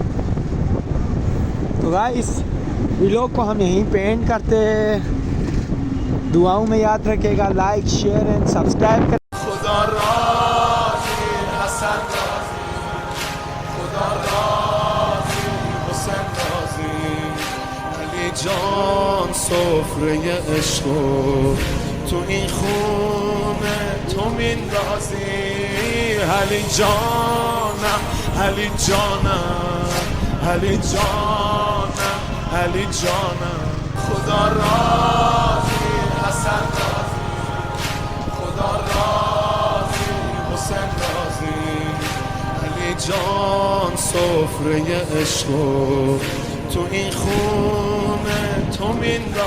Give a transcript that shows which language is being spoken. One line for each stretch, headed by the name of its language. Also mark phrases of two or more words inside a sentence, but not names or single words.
Hindi: तो गाइस वीडियो को हम यहीं पे एंड करते हैं। दुआओं में याद रखिएगा,
English: like share and subscribe
Hindi: कर।
Persian: خدا راضی حسن راضی، خدا راضی حسین راضی، علی جان सفره عشق تو این خونه تو میندازی. علی جانم علی جانم علی جانم علی جانم، خدا راضی حسن راضی، خدا راضی حسین راضی، علی جان سفره عشق تو این خونه تو میندازی.